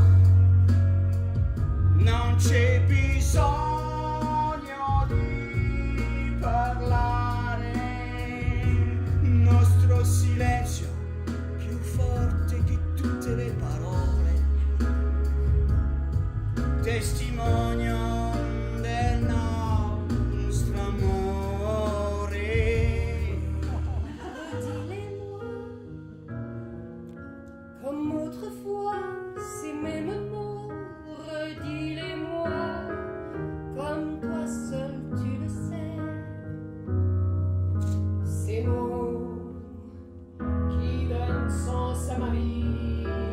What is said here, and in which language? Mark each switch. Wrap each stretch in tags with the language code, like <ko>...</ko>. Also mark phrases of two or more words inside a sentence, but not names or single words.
<it>non c'è bisogno di parlare, il nostro silenzio più forte che tutte le parole, testimonio del nostro amore.</it> <fr>Redis-les-moi, comme autrefois, ces mêmes mots, redis-les-moi, comme toi seul tu le sais. Ces mots qui donnent sens à ma vie.</fr>